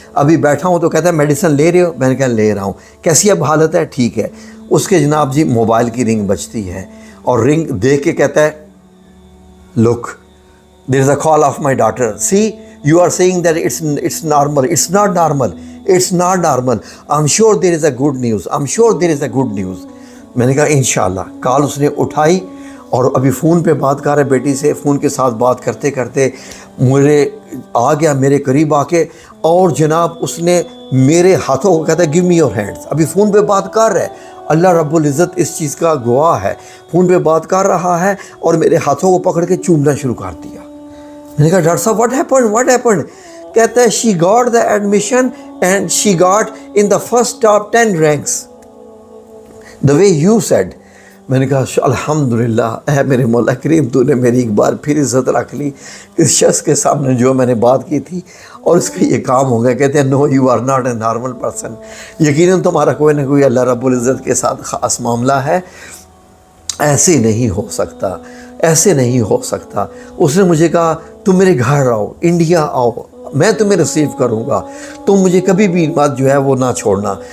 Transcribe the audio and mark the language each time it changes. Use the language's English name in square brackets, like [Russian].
[Urdu] ابھی بیٹھا ہوں تو کہتا ہے میڈیسن لے رہے ہو؟ میں نے کہا لے رہا ہوں. کیسی اب حالت ہے؟ ٹھیک ہے. اس کے جناب جی موبائل کی رنگ بجتی ہے، اور رنگ دیکھ کے کہتا ہے [English] Look there is a call of my daughter, see you are saying that it's normal. It's not normal. It's not normal. I'm sure there is a good news. I'm sure there is a good news. [Urdu] میں نے کہا انشاءاللہ. کال اس نے اٹھائی اور ابھی فون پہ بات کر رہے بیٹی سے. فون کے ساتھ بات کرتے کرتے مجھے آ گیا میرے قریب آ کے، اور جناب اس نے میرے ہاتھوں کو کہتا ہے [English] Give me your hands. [Urdu] ابھی فون پہ بات کر رہا ہے، اللہ رب العزت اس چیز کا گواہ ہے، فون پہ بات کر رہا ہے اور میرے ہاتھوں کو پکڑ کے چومنا شروع کر دیا. میں نے کہا ڈاکٹر صاحب [English] what happened؟ [Urdu] کہتا ہے [English] she got the admission and she got in the first top 10 ranks the way you said. [Urdu] میں نے کہا الحمدللہ اے میرے مولا کریم، تو نے میری ایک بار پھر عزت رکھ لی اس شخص کے سامنے جو میں نے بات کی تھی، اور اس کا یہ کام ہو گیا. کہتے ہیں [English] no you are not a normal person. [Urdu] یقیناً تمہارا کوئی نہ کوئی اللہ رب العزت کے ساتھ خاص معاملہ ہے. ایسے نہیں ہو سکتا، ایسے نہیں ہو سکتا. اس نے مجھے کہا تم میرے گھر آؤ، انڈیا آؤ، میں تمہیں ریسیو کروں گا، تم مجھے کبھی بھی بات جو ہے وہ نہ چھوڑنا.